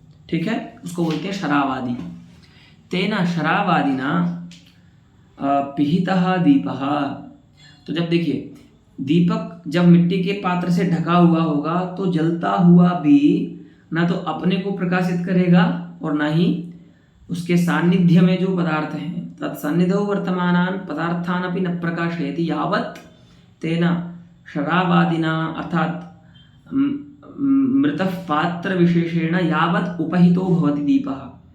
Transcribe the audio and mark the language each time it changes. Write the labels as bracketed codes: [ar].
[hi] ठीक है, उसको बोलते हैं शरावादि। [sa] तेन शरावादिना पिहितः दीपः। [hi] तो जब देखिए दीपक जब मिट्टी के पात्र से ढका हुआ होगा तो जलता हुआ भी ना तो अपने को प्रकाशित करेगा और ना ही उसके सान्निध्य में जो पदार्थ हैं [sa] तत्सन्निधौ वर्तमानान् पदार्थान् अपि न प्रकाशयति यावत् तेन शरावादिना अर्थात मृतः पात्र विशेषेण यावत् उपहितो भवति दीपः।